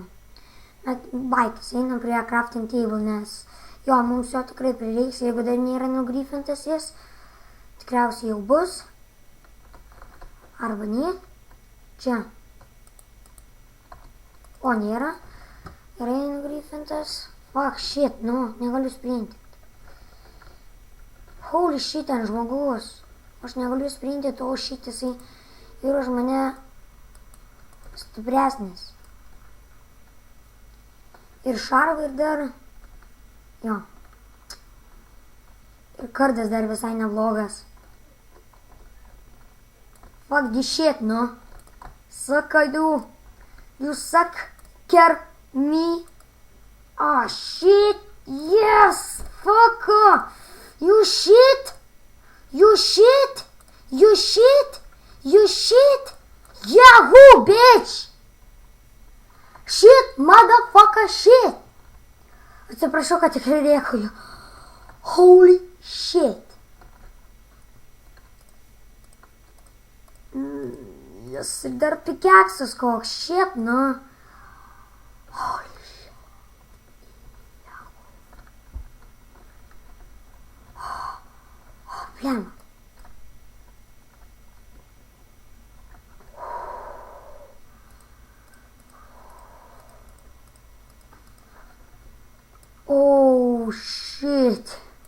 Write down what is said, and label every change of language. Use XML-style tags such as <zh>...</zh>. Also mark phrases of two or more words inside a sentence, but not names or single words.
<lt>Bet baitas, einam prie</lt> <en>crafting table,</en> <lt>nes jo, mums jo tikrai prireiks, jeigu dar nėra nugryfintas jis, tikriausiai jau bus. Arba ne. Čia. O, nėra. Gerai, nugryfintas.</lt> <en>Fuck, shit,</en> <lt>nu, negaliu sprinti.</lt> <en>Holy shit,</en> <lt>ten žmogus. Aš negaliu sprinti, o shit, jisai yra už mane stipresnis. Ir šarvai dar. Jo. Ir kardas dar visai neblogas.</lt> <en>Fuck this shit, no. Suck I do. You suck, care me. Ah, shit. Yes. Fuck. You shit. You shit. You shit. You shit. Yahoo, bitch. Shit, motherfucker, shit.</en> <lt>Atsiprašau, kad tikrai rėkauju.</lt> <en>Holy shit.</en> <lt>Jis ir dar pikeksas koks, shit, nu.</lt> <en>Holy shit.</en> <lt>Blemba.</lt> <en>Oh, shit.</en>